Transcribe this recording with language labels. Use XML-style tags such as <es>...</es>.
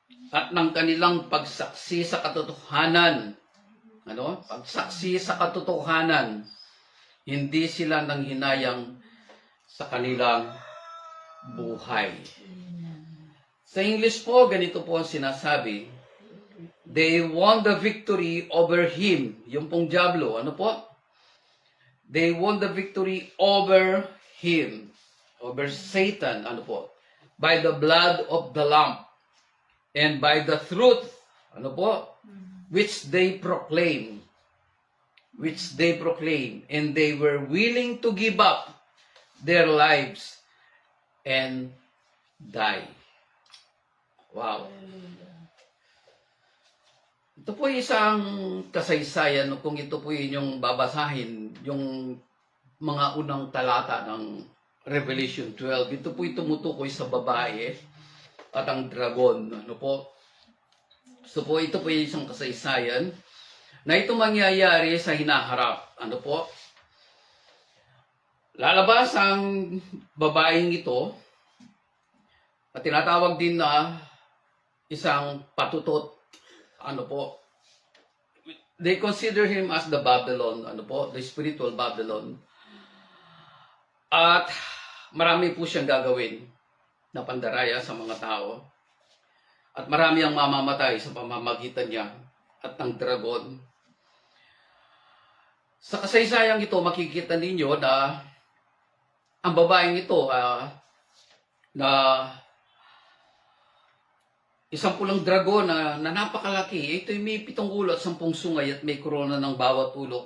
<tl>At ng kanilang pagsaksi sa katotohanan. Ano? Pagsaksi sa katotohanan. Hindi sila nanghinayang sa kanilang buhay. Sa English po, ganito po ang sinasabi.</tl> <en>They won the victory over him.</en> <tl>Yung pong dyablo, ano po?</tl> <en>They won the victory over him. Over Satan,</en> <tl>ano po?</tl> <en>By the blood of the Lamb. And by the truth,</en> <tl>ano po?</tl> <en>Which they proclaim. And they were willing to give up their lives and die. Wow.</en> <tl>Ito po isang kasaysayan kung ito po yung babasahin, yung mga unang talata ng Revelation 12. Ito po tumutukoy sa babae at ang dragon. Ano po? So po ito po isang kasaysayan na ito mangyayari sa hinaharap. Ano po? Lalabas ang babaeng ito at tinatawag din na isang patutot. Ano po?</tl> <en>They consider him as the Babylon.</en> <tl>Ano po?</tl> <en>The spiritual Babylon.</en> <tl>At marami po siyang gagawin na pandaraya sa mga tao. At marami ang mamamatay sa pamamagitan niya at ng dragon. Sa kasaysayang ito, makikita ninyo na ang babaeng ito na isang pulang dragon na napakalaki, ito may 7 ulo at 10 sungay at may korona ng bawat ulo.</tl>